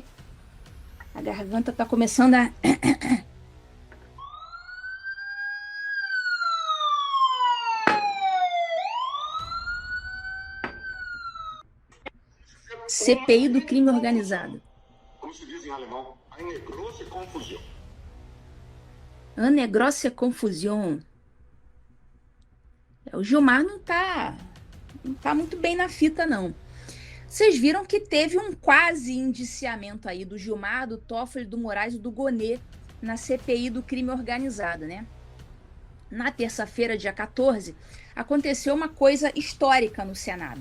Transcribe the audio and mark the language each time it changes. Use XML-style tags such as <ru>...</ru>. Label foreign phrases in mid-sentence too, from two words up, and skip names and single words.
<pt>A garganta tá começando a... CPI do crime organizado. Como se diz em alemão,</pt> <de>eine große Konfusion. Eine grosse Confusion.</de> <pt>O Gilmar não tá muito bem na fita, não. Vocês viram que teve um quase indiciamento aí do Gilmar, do Toffoli, do Moraes e do Gonê na CPI do crime organizado, né? Na terça-feira, dia 14, aconteceu uma coisa histórica no Senado.</pt>